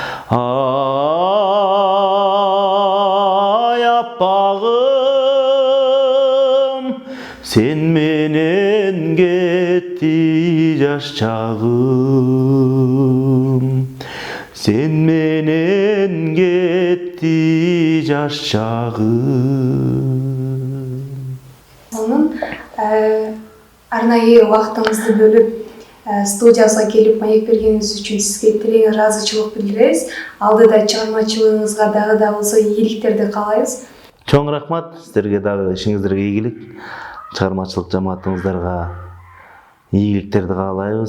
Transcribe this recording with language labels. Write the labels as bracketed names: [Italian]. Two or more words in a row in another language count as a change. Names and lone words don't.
[Kazakh] Ай аппағым, сен менен кетті жас шағым. Sen menen кетті жас шағым. [Kyrgyz] Onun арнайы убактыңызды бөлүп студияга келип маек бергениңиз үчүн сизге терең ыраазычылык билдиребиз. Алдыда чыгармачылыгыңызга дагы да болсо ийгиликтерди каалайбыз. Чоң рахмат, сіздерге дагы ишиңиздерге ийгилик, чыгармачылык жамаатыңыздарга ийгиликтерди каалайбыз.